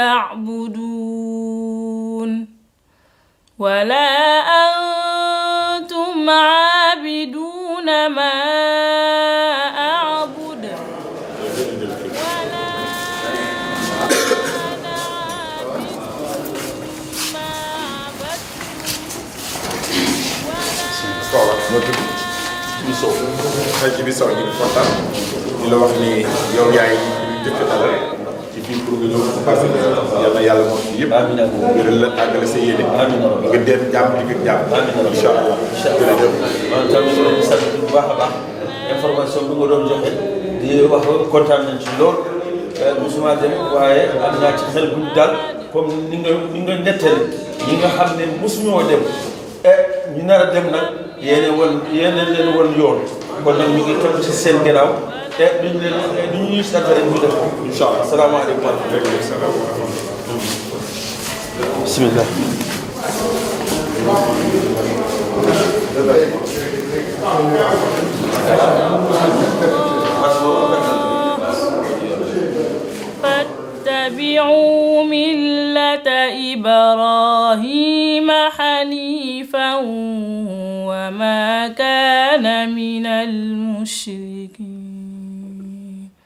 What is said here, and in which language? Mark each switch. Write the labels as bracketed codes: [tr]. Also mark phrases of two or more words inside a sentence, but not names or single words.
[ar] تعبدون ولا أنتم عابدون ما أعبد ولا أنا عابد [wo] ci biir ñu kontaan di la wax ni yow yaay jëkk dalal ci biir pour nga ñëw passé yàlla yàlla moo ci yëpp wéral la àggale sa yéene nga dem jàmm di ko jàmm [ar] إن شاء الله [wo] jërëjëf man tamit ñu leen di sant bu baax a baax information bi nga doon joxe di wax kontaan nañ ci lool musuma dem waaye am naa ci xel bu ñu dal comme ni nga nettali ñi nga xam ne musuñoo dem ñu nar a dem nag yéene leen woon yoon kon nag ñu ngi topp ci seen ginnaaw te duñ ñuy sant rek ñu def ko [ar] إن شاء الله السلام عليكم ورحمة الله. bismillah. فاتبعوا ملة إبراهيم حنيفا وما كان من المشركين.